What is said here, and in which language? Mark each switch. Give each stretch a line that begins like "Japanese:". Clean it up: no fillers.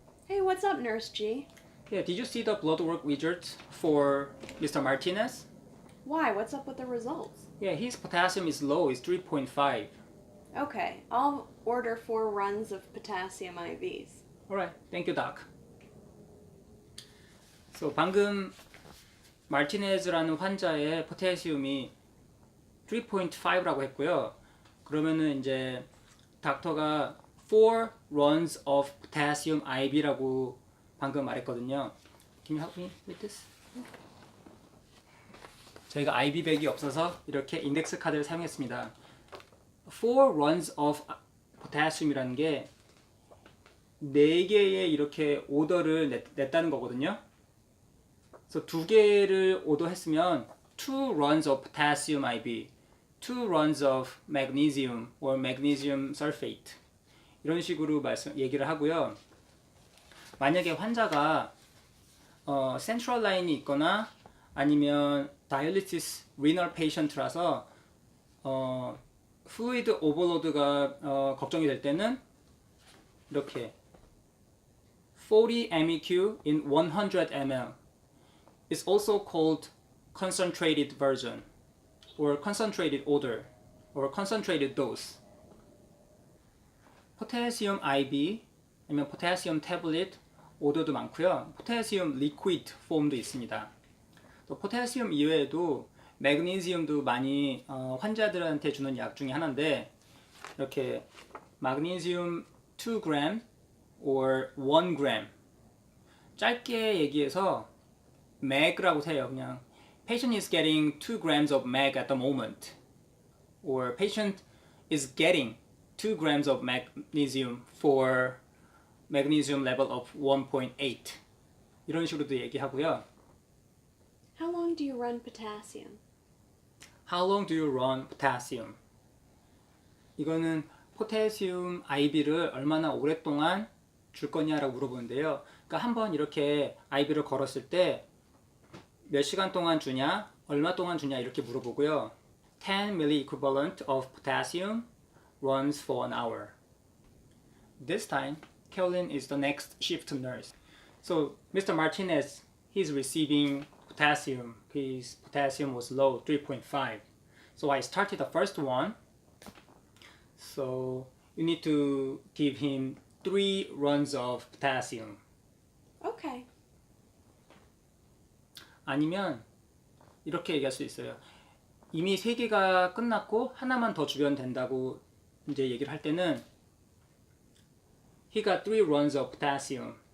English: Hey, what's up, Nurse G? Yeah, did you see the blood work results for Mr. Martinez? Why? What's up with the results? Yeah, his potassium is low, it's 3.5. Okay, I'll order 4 runs of potassium IVs. Alright, thank you, Doc.
Korean: So 방금 마르티네즈라는 환자의 포타시움이 3.5라고 했고요. 그러면은 이제 닥터가
English: 4 runs of potassium IV
Korean: 라고 방금 말했거든요.
English: Can you help me with this?
Korean: 저희가 IV 백이 없어서 이렇게 인덱스 카드를 사용했습니다.
English: 4 runs of potassium
Korean: 이라는 게 4개의 이렇게 오더를 냈다는 거거든요. 그래서 2개를 오더했으면
English: 2 runs of potassium IV, 2 runs of magnesium or magnesium sulfate
Korean: 이런 식으로 얘기를 하고요. 만약에 환자가 센트럴 라인이 있거나 아니면 다이얼리시스 리널 페이션트라서 플루이드 오버로드가 걱정이 될 때는 이렇게
English: 40 MEQ in 100 ml is also called concentrated version or concentrated order or concentrated dose.
Korean: 포타시움 IV 아니면 포타시움 태블릿 오더도 많고요. 포타시움 리퀴드 폼도 있습니다. 또 포타시움 이외에도 매그니슘도 많이 환자들한테 주는 약 중에 하나인데 이렇게 마그네슘 2g or 1g 짧게 얘기해서 meg라고 해요.
English: 그냥 patient is getting 2 grams of meg at the moment or patient is getting 2 grams of magnesium for magnesium level of 1.8
Korean: 이런 식으로도 얘기하고요.
English: How long do you run potassium? How long do you run potassium?
Korean: 이거는 포타시움 IV를 얼마나 오랫동안 줄 거냐라고 물어보는데요. 그러니까 한번 이렇게 IV를 걸었을 때 몇 시간 동안 주냐, 얼마 동안 주냐 이렇게 물어보고요.
English: 10 milliequivalent of potassium runs for an hour. This time, Carolyn is the next shift nurse. So, Mr. Martinez, he's receiving potassium. His potassium was low, 3.5. So I started the first one. So you need to give him 3 runs of potassium. Okay.
Korean: 아니면 이렇게 얘기할 수 있어요. 이미 3개가 끝났고 하나만 더 주면 된다고 이제 얘기를 할 때는
English: He got 3 runs of potassium.